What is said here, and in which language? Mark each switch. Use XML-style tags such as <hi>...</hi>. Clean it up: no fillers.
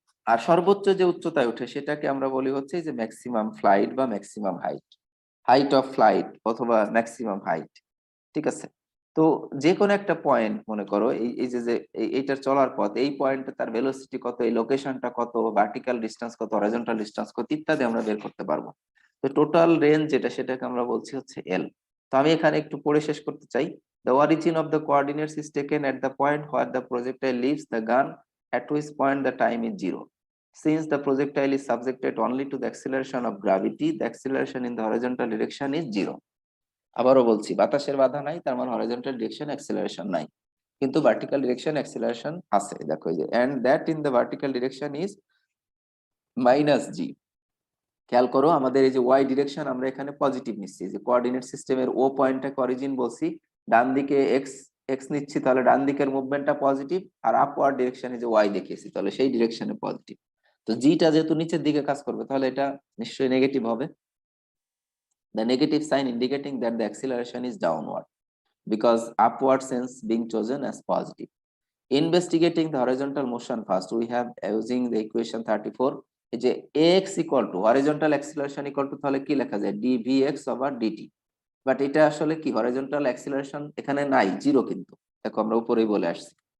<bn>আর সর্বোচ্চ যে উচ্চতায় ওঠে সেটাকে আমরা বলি হচ্ছে যে ম্যাক্সিমাম ফ্লাইট বা maximum height, height of flight অথবা ম্যাক্সিমাম হাইট। ঠিক আছে, তো যে কোনো একটা পয়েন্ট মনে করো এই এই যে যে এইটার চলার পথ, এই পয়েন্টে তার ভেলোসিটি কত, এই লোকেশনটা কত, ভার্টিক্যাল ডিসটেন্স কত, হরাইজন্টাল ডিসটেন্স কত ইত্যাদি আমরা বের করতে পারবো। তো টোটাল রেঞ্জ যেটা সেটাকে আমরা বলছি হচ্ছে এল। তো আমি এখানে একটু পড়ে শেষ করতে চাই।</bn> <en>The origin of the coordinates is taken at the point where the projectile leaves the gun, at which point the time is zero. Since the projectile is subjected only to the acceleration of gravity, the acceleration in the horizontal direction is zero.</en> <bn>আবারও বলছি, বাতাসের বাধা নাই, তার মানে horizontal direction acceleration নাই, কিন্তু vertical direction acceleration আছে। দেখো এই যে</bn> <en>And that in the vertical direction is minus g.</en> <bn>খেয়াল করো আমাদের এই যে ওয়াই ডিরেকশন আমরা এখানে পজিটিভ নিচ্ছি, যে কোঅর্ডিনেট সিস্টেমের ও পয়েন্টটাকে অরিজিন বলছি, ডান দিকে এক্স এক্স নিচ্ছি তাহলে ডান দিকের মুভমেন্টটা পজিটিভ, আর আপওয়ার্ড ডিরেকশনে যে ওয়াই দেখিয়েছি তাহলে সেই ডিরেকশনে পজিটিভ। তো জিটা যেহেতু নিচের দিকে কাজ করবে তাহলে এটা নিশ্চয়ই নেগেটিভ হবে,</bn> <en>the negative sign indicating that the acceleration is downward, because upward sense being chosen as positive. Investigating the horizontal motion first, we have using the equation 34, যে ax equal to horizontal acceleration equal to</en> <bn>তাহলে কি লেখা যায়</bn> <en>dvx over dt,</en> <bn>but এটা আসলে কি horizontal acceleration এখানে নাই, জিরো, কিন্তু দেখো আমরা উপরেই বলে আসছি।</bn>